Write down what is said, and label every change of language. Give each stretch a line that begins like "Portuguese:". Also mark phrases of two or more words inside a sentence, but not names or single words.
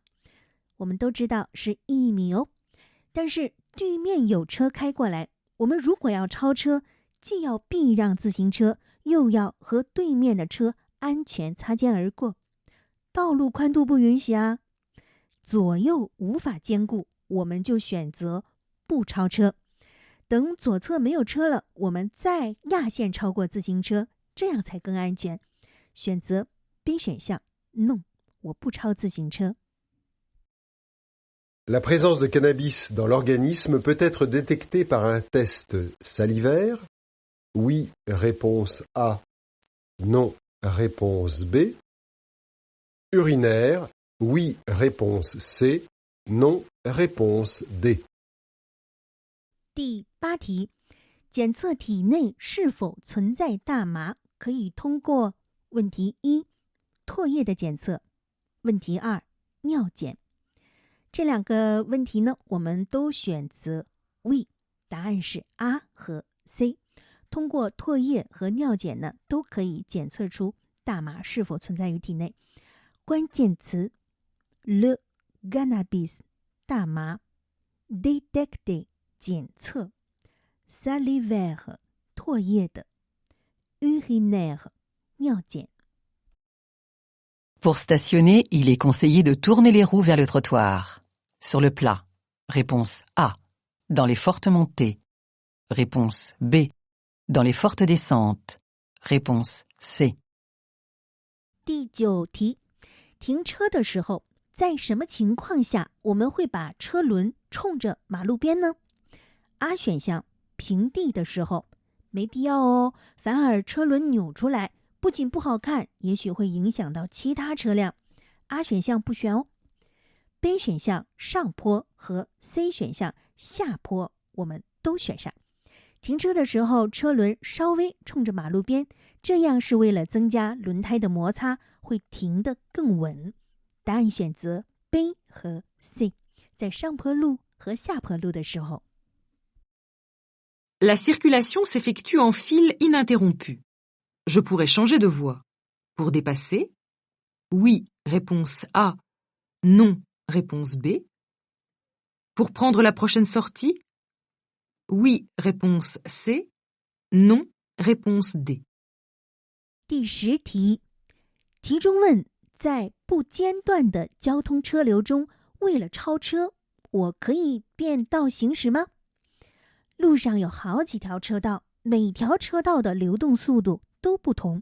Chinese: 我们都知道是1米哦，但是对面有车开过来，我们如果要超车，既要避让自行车，又要和对面的车安全擦肩而过，道路宽度不允许啊，左右无法兼顾，我们就选择不超车。等左侧没有车了，我们再压线超过自行车，这样才更安全。选择 B 选项 ，No， 我不超自行车。
French: La présence de cannabis dans l'organisme peut être détectée par un test salivaire. Oui, réponse A. Non, réponse B. Urinaire. Oui, réponse C. Non, réponse D.
Chinese: 第8题，检测体内是否存在大麻，可以通过问题1唾液的检测，问题2尿检。这2个问题呢，我们都选择 We， 答案是 A 和 C。通过唾液和尿检呢，都可以检测出大麻是否存在于体内。关键词
French: Le cannabis
Chinese: 大麻， détecter 检测， salivaire 唾液的， urinaire 尿检。
French: Pour stationner, il est conseillé de tourner les roues vers le trottoir. Sur le plat. Réponse A. Dans les fortes montées. Réponse B. Dans les fortes descentes. Réponse C.
Chinese: 第9题，停车的时候，在什么情况下我们会把车轮冲着马路边呢？ A 选项，平地的时候，没必要哦，反而车轮扭出来，不仅不好看，也许会影响到其他车辆。 A 选项不选哦。 B 选项上坡和 C 选项下坡我们都选上。停车的时候车轮稍微冲着马路边，这样是为了增加轮胎的摩擦，会停得更稳。答案选择 B 和 C， 在上坡路和下坡路的时候。
French: La circulation s'effectue en file ininterrompue. Je pourrais changer de voie. Pour dépasser, oui, réponse A. Non, réponse B. Pour prendre la prochaine sortie, oui, réponse C. Non, réponse D.
Chinese: 第10题，题中问，在不间断的交通车流中，为了超车，我可以变道行驶吗？路上有好几条车道， 每条车道的流动速度都不同。